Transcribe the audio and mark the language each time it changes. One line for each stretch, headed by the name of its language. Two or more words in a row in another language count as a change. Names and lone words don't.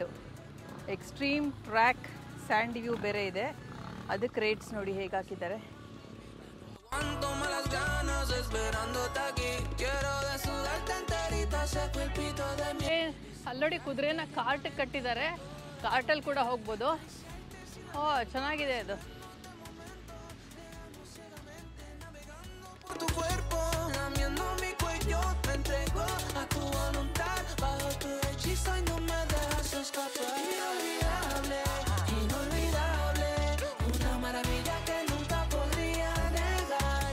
English: extreme track sand view
Kannada: ಬೇರೆ ಇದೆ, ಅದಕ್ಕೆ ರೇಟ್ಸ್ ನೋಡಿ ಹೇಗೆ ಹಾಕಿದ್ದಾರೆ. ಅಲ್ಲೋಡಿ ಕುದುರೆನ ಕಾರ್ಟ್ ಕಟ್ಟಿದ್ದಾರೆ, ಕಾರ್ಟಲ್ಲಿ ಕೂಡ ಹೋಗ್ಬೋದು. ಓ ಚೆನ್ನಾಗಿದೆ ಅದು.
Spanish: Tu cuerpo lamiendo mi cuello, te entrego a tu voluntad, bajo tu hechizo y no me dejas escapar. Inolvidable, inolvidable, una maravilla que nunca podría negar.